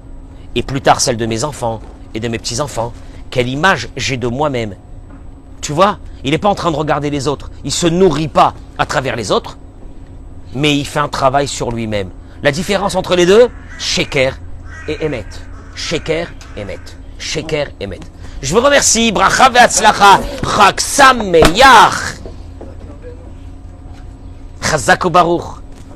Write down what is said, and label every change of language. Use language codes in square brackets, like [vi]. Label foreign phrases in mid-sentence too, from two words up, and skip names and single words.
[fr] Et plus tard celle de mes enfants et de mes petits-enfants. Quelle image j'ai de moi-même? Tu vois, il n'est pas en train de regarder les autres. Il ne se nourrit pas à travers les autres, mais il fait un travail sur lui-même. La différence entre les deux, Sheker et Emet. Sheker, Emet. Sheker, Emet. Je vous remercie. [he] ברכה והצלחה. חג שמח. חזק וברוך.